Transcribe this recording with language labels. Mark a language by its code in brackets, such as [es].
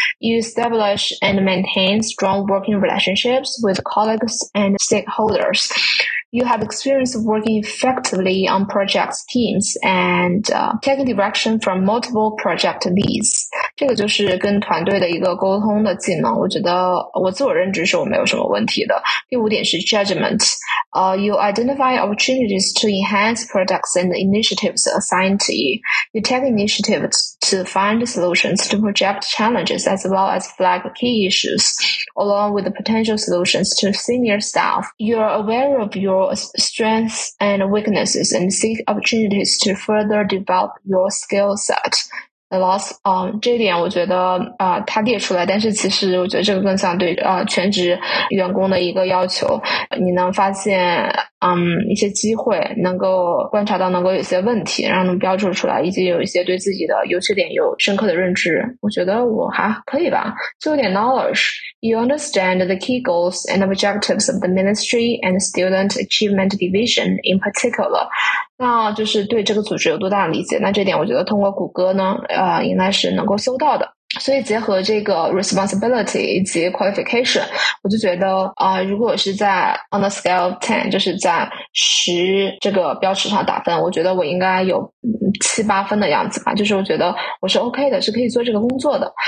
[en] You establish and maintain strong working relationships with colleagues and stakeholders. You have experience working effectively on project teams and taking direction from multiple project leads. [zh] 这个就是跟团队的一个沟通的技能，我觉得我自我认知是我没有什么问题的。第五点是 judgment. [en] You identify opportunities to enhance products and initiatives assigned to you. You take initiative to find solutions to project challenges as well as flag key issues along with the potential solutions to senior staff. You are aware of your strengths and weaknesses and seek opportunities to further develop your skill set. [zh] Loss， 这一点我觉得他列出来，但是其实我觉得这个更像对全职员工的一个要求。你能发现一些机会，能够观察到能够有些问题，然后能标注出来，以及有一些对自己的优缺点有深刻的认知。我觉得我还可以吧。就有点 [en] knowledge， you understand the key goals and objectives of the ministry and student achievement division in particular。 [zh] 那就是对这个组织有多大的理解，那这点我觉得通过谷歌呢应该是能够搜到的。所以结合这个 responsibility 以及 qualification， 我就觉得如果是在 [en] on the scale of 10， [zh] 就是在10这个标尺上打分，我觉得我应该有七八分的样子吧，就是我觉得我是 OK 的，是可以做这个工作的。